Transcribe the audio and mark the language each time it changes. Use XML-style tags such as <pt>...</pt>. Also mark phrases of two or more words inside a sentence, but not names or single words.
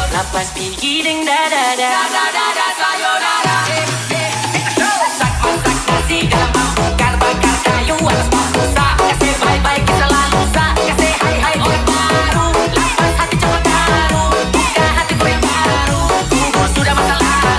<ms>pas pergi ding da da da da da da sayonara. Masak masak nasi dalam bambu, bakar kayu atas bambu. Kasih</ms> <en>bye bye</en> <ms>kisah lalu, kasih hai hai orang baru. Lepas hati calon baru, buka hatiku yang baru. Kubur sudah masa lalu</ms>